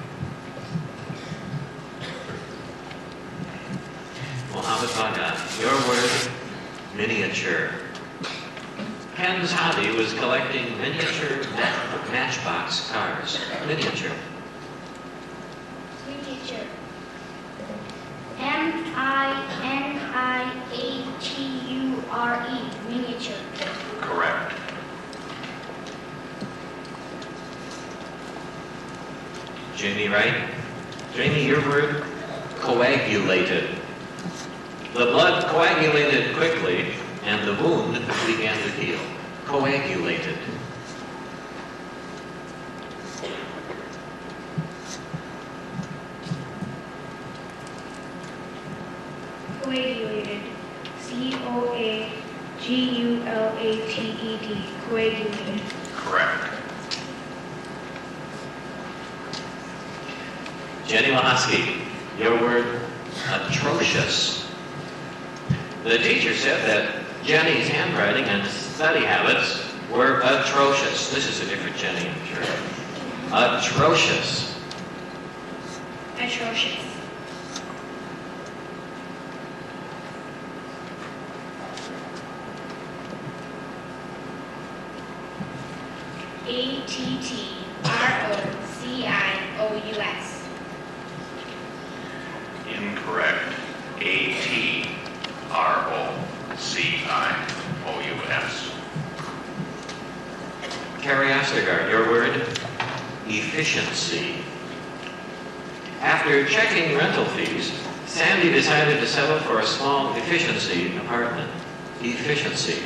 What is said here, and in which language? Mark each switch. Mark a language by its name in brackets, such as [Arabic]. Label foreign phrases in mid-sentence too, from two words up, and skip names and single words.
[English] Mohammed Baga, your word, miniature. Ken's hobby was collecting miniature matchbox cars. Miniature. Miniature. M-I-N-I-A-T-U-R-E. Miniature. Correct. Jamie Wright. Jamie, your word, coagulated. The blood coagulated quickly, and the wound began to heal. Coagulated. Coagulated. C-O-A-G-U-L-A-T-E-D. Coagulated. Correct. Jenny Lahosky, your word, atrocious. The teacher said that Jenny's handwriting and study habits were atrocious. This is a different Jenny, I'm sure. Atrocious. Atrocious. A-T-T-R-O-C-I-O-U-S. Incorrect. A-T-R-O-C-I-O-U-S. Carrie Ostergaard, your word, efficiency. After checking rental fees, Sandy decided to settle for a small efficiency apartment. Efficiency.